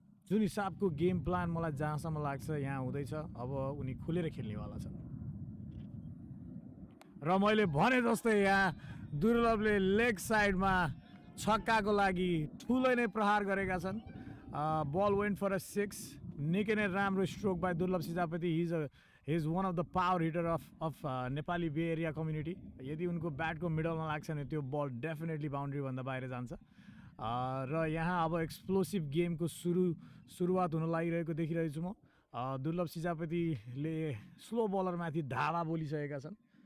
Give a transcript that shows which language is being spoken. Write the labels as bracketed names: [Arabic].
[Nepali] जुन हिसाबको game plan मलाई जहाँसम्म लाग्छ यहाँ हुँदैछ, अब उनी खुलेर खेल्नेवाला छन्। र मैले भने जस्तै यहाँ दुर्लभले लेग साइडमा छक्काको लागि ठुलै नै प्रहार गरेका छन्। [English] Ball went for a 6। [Nepali] निकै नै राम्रो स्ट्रोक बाई दुर्लभ Sijapati. [English] He is one of the power hitter of Nepali bay area community. [Nepali] यदि उनको ब्याटको मिडलमा लाग्छ भने त्यो बल डेफिनेटली बााउन्ड्रीभन्दा बाहिर जान्छ। र यहाँ अब एक्सप्लोसिभ गेमको सुरुवात हुन लागिरहेको देखिरहेछु म। दुर्लभ सिजापतिले स्लो बलरमाथि धावा बोलिसकेका छन्।